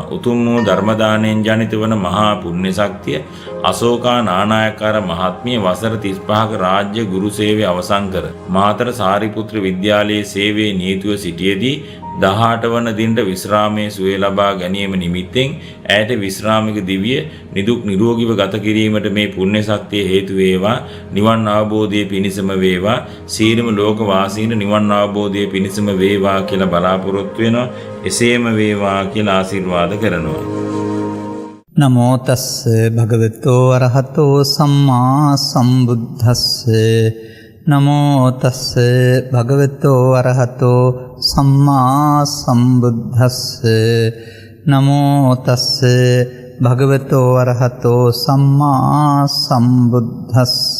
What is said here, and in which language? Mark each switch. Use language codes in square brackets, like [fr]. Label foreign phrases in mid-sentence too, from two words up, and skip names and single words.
[si] උතුම් වූ ධර්ම දාණයෙන් ජනිත වන මහා පුණ්‍ය ශක්තිය අශෝකා නානායක්කාර මහත්මිය වසර 35ක රාජ්‍ය ගුරු සේවය අවසන් කර මාතර සාරිපුත්‍ර විද්‍යාලයේ සේවයේ නියුතුව සිටියේදී 18 වන දිනට විශ්‍රාමයේ සුවය ලබා ගැනීම නිමිත්තෙන් ඇයට විශ්‍රාමික දිව්‍ය නිදුක් නිරෝගීව ගත කිරීමට මේ පුණ්‍ය ශක්තිය හේතු වේවා. නිවන් අවබෝධයේ පිණිසම වේවා. සීලම ලෝක වාසීන නිවන් අවබෝධයේ පිණිසම වේවා කියලා බලාපොරොත්තු වෙනවා. එසේම වේවා කියලා ආශිර්වාද කරනවා. [pi] නමෝ තස්ස භගවතෝ අරහතෝ සම්මා සම්බුද්දස්ස. නමෝ තස්ස භගවතෝ අරහතෝ සම්මා සම්බුද්දස්ස. නමෝ තස්ස භගවතෝ අරහතෝ සම්මා සම්බුද්දස්ස.